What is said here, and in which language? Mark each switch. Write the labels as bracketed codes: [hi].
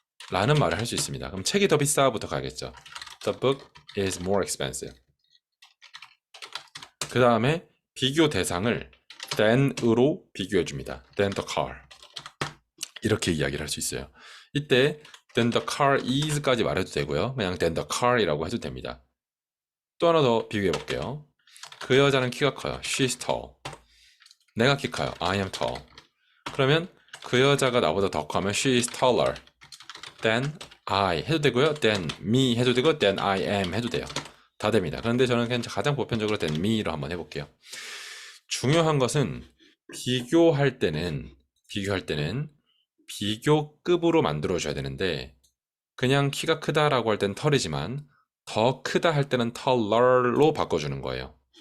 [ko] 라는 말을 할 수 있습니다. 그럼 책이 더 비싸부터 가겠죠. [en] The book is more expensive. [ko] 그 다음에 비교 대상을 than으로 비교해줍니다. [en] than the car. [ko] 이렇게 이야기를 할 수 있어요. 이때 [en] then the car is [ko] 까지 말해도 되고요. 그냥 [en] then the car [ko] 이라고 해도 됩니다. 또 하나 더 비교해 볼게요. 그 여자는 키가 커요. [en] She's tall. [ko] 내가 키 커요. [en] I am tall. [ko] 그러면 그 여자가 나보다 더 커면 [en] she is taller than I [ko] 해도 되고요. [en] than me [ko] 해도 되고 [en] than I am [ko] 해도 돼요. 다 됩니다. 그런데 저는 그냥 가장 보편적으로 [en] than me [ko] 로 한번 해볼게요. 중요한 것은 비교할 때는 비교급으로 만들어줘야 되는데 그냥 키가 크다라고 할 때는 털이지만 더 크다 할 때는 taller로 바꿔주는 거예요.